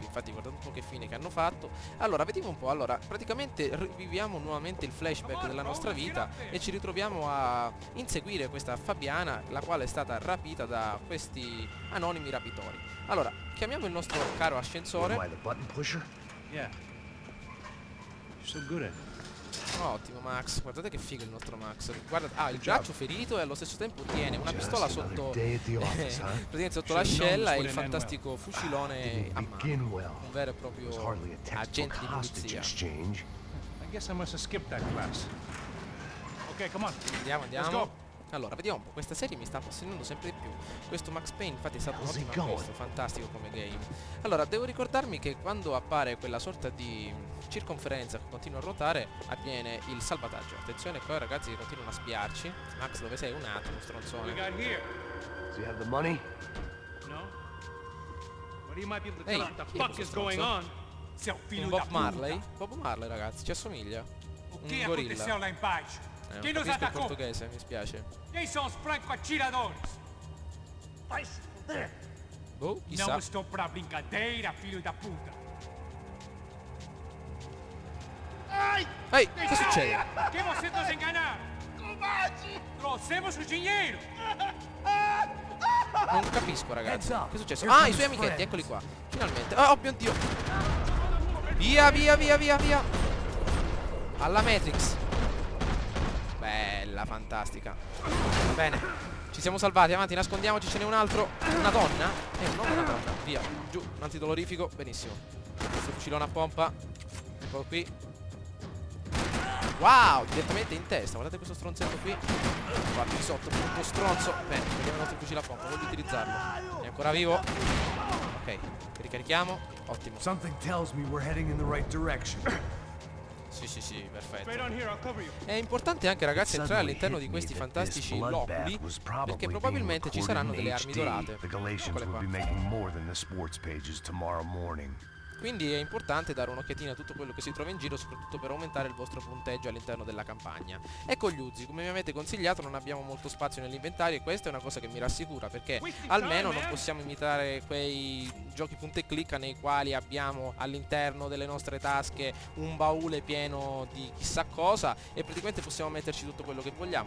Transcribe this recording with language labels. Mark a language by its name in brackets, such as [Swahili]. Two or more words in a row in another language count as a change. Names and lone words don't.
[Italian] Infatti guardate un po' che fine che hanno fatto. Allora, vediamo un po'. Allora, praticamente riviviamo nuovamente il flashback della nostra vita e ci ritroviamo a inseguire questa Fabiana, la quale è stata rapita da questi anonimi rapitori. Allora, chiamiamo il nostro caro ascensore. [English] So good at it. [Italian] Ottimo Max, guardate che figo il nostro Max. Guarda, ha il braccio ferito e allo stesso tempo tiene una pistola sotto praticamente sotto l'ascella e il fantastico fucilone a mano. Un vero e proprio agente di polizia. [English] I guess I must have skipped that class. Okay, come on. [Italian] Andiamo, [English] Let's [Italian] andiamo. [English] go. [Italian] Allora, vediamo un po', questa serie mi sta appassionando sempre di più. Questo Max Payne infatti è stato un ottimo acquisto, fantastico come game. Allora, devo ricordarmi che quando appare quella sorta di circonferenza che continua a ruotare, avviene il salvataggio. Attenzione qua ragazzi che continuano a spiarci. Max, dove sei? Un attimo, stronzone. [English] We got here. Do you have the money? No? But you might be able to [Italian] Ehi, [English] tell us what [Italian] chi [English] the [Italian] è [English] fuck [Italian] questo [English] is going [Italian] stronzo? [English] on. [Portuguese] Seu [Italian] Un [Portuguese] filho [Italian] Bob [Portuguese] da puta. [Italian] Marley? Bob Marley ragazzi, ci assomiglia. [Portuguese] O [Italian] Un [Portuguese] que [Italian] gorilla. [Portuguese] aconteceu lá embaixo? [Italian] Non [Portuguese] Quem nos [Italian] capisco il [Portuguese] atacou? [Italian] portoghese, mi spiace. [Portuguese] Quem são os franco-atiradores? Vai se fuder! [Italian] Boh, chissà. [Portuguese] Não estou pra brincadeira, filho da puta. [Italian] Ehi, che succede? [Portuguese] Que você nos enganaram? Covarde! Trouxemos o dinheiro. [Italian] Non capisco ragazzi. Che è successo? Ah, i suoi amichetti, eccoli qua. Finalmente. Oh mio Dio. Via, via, via, via, via. Alla Matrix. Bella, fantastica. Va bene. Ci siamo salvati, avanti, nascondiamoci, ce n'è un altro. Una donna? Non una donna. Via, giù, un antidolorifico. Benissimo. Questo fucilone a pompa. Eccolo qui. Wow, direttamente in testa. Guardate questo stronzetto qui. Guarda di sotto, brutto stronzo. Bene, vediamo il nostro fucile a pompa. Voglio utilizzarlo. È ancora vivo. Ok, ricarichiamo. Ottimo. [English] Something tells me we're heading in the right direction. [Italian] Sì, perfetto. [English] Straight on here, I'll cover you. [Italian] È importante anche ragazzi entrare all'interno di questi fantastici loculi, perché probabilmente ci saranno delle armi dorate. [English] The Galatians [Italian] Eccole [English] will [Italian] qua. [English] be making more than the sports pages tomorrow morning. [Italian] Quindi è importante dare un'occhiatina a tutto quello che si trova in giro, soprattutto per aumentare il vostro punteggio all'interno della campagna. Ecco gli Uzi, come mi avete consigliato non abbiamo molto spazio nell'inventario e questa è una cosa che mi rassicura, perché almeno non possiamo imitare quei giochi punta e clicca nei quali abbiamo all'interno delle nostre tasche un baule pieno di chissà cosa e praticamente possiamo metterci tutto quello che vogliamo.